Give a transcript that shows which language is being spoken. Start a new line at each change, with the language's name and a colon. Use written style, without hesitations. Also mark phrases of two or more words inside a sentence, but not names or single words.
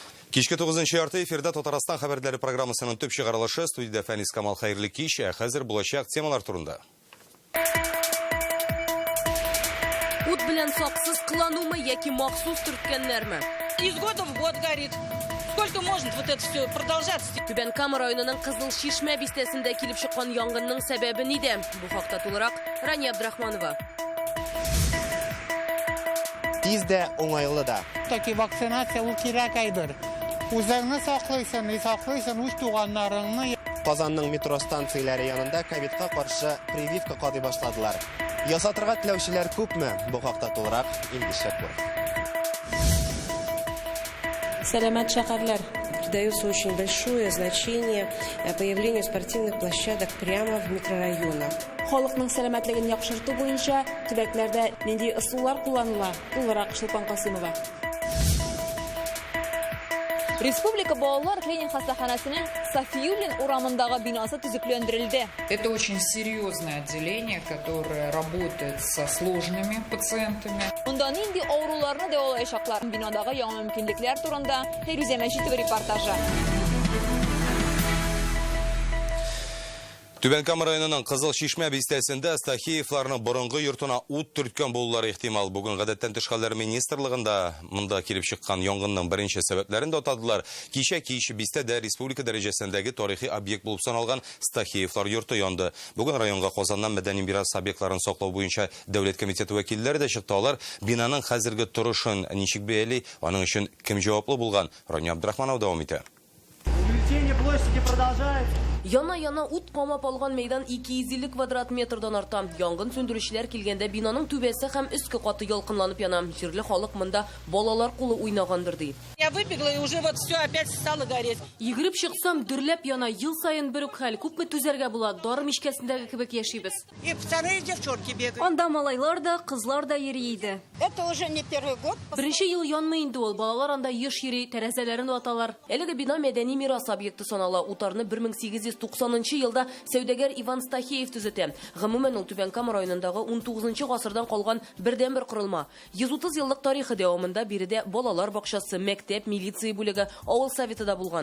Tatar: Кичке 9-нчы ярты эфирда Татарстан хәбәрләре программасының төп чыгарылышы студияда Фәнис Камал хәерле кич, хәзер булачак темалар турында. Ут белән саксыз кыланумы яки махсус төрткәннәрме?
Russian: Из года в год горит. Сколько может вот это все продолжаться?
Tatar: Түбән Кама районының Кызыл Шишмә бистәсендә килеп чыккан янгынның сәбәбе нидә? Бу хакта тулырак Рания Абдрахманова. Тиз дә, уңайлы да. Таки вакцинация ул кирәк әйбер. Үзеңне саклыйсың, үз туганнарыңны. Казанның метро станцияләре янында ковидка каршы прививка кадый башладылар. Ясатырга теләүчеләр күпме? Бу хакта тулырак Илгиз Шәкүров. Сәламәт шәһәрләр.
Russian: Придается очень большое значение появлению спортивных площадок прямо в микрорайонах.
Tatar: Халыкның сәламәтлеген яхшырту буенча төбәкләрдә нинди ысуллар кулланыла? Тулырак Шулпан Касымова. Республика балалар клиник хастаханасының Софиюлин урамындагы бинасы төзекләндерелде.
Russian: Это очень серьезное отделение, которое работает со сложными пациентами.
Tatar: Монда нинди авыруларны дәвалаячаклар? Бинадагы яңа мөмкинлекләр турында Фирүзә Мәҗитова репортажы. Түбән Кама районының Кызыл Шишмә бистәсендә Стахеевларның борынгы йортына ут төрткән булулары ихтимал. Бүген гадәттән тыш хәлләр министрлыгында монда килеп чыккан янгынның беренче сәбәпләрен дә атадылар. Кичә бистәдә республика дәрәҗәсендәге тарихи объект булып саналган Стахеевлар йорты янды. Бүген районга Казаннан мәдәни мирас объектларын саклау буенча дәүләт комитеты вәкилләре дә чыкты. Алар бинаның хәзерге торышын ничек бәяли, аның өчен кем җаваплы булган? Рания Абдрахманова дәвам итә.
Russian: Увеличение площади продолжается.
Tatar: Яна ут камап алган мәйдан 250 квадрат метрдан арта. Янгын сөндерүчеләр килгәндә бинаның түбәсе һәм өске каты ялкынланып яна. Җирле халык монда балалар кулы уйнагандыр ди.
Russian: Я выбегла и уже вот все опять стало гореть.
Tatar: Йөгереп чыксам дөрләп яна, ел сайын бер үк хәл. Күпме түзәргә була, дары мишкәсендәге кебек яшибез.
Russian: И пацаны и девчонки бегают.
Tatar: Анда малайлар да, кызлар да йөри иде.
Russian: Это уже не первый год.
Tatar: Беренче ел янмый инде ул. Балалар анда еш йөри, тәрәзәләрен ваталар. Әлеге бина мәдәни мирас объекты санала. Утарны 1890 елда сәүдәгәр Иван Стахеев төзетә. Гомумән ул Түбән Кама районындагы 19-нчы гасырдан калган бердән-бер корылма. 130 еллык тарихы дәвамында биредә балалар бакчасы, мәктәп, милиция бүлеге, авыл советы да булган.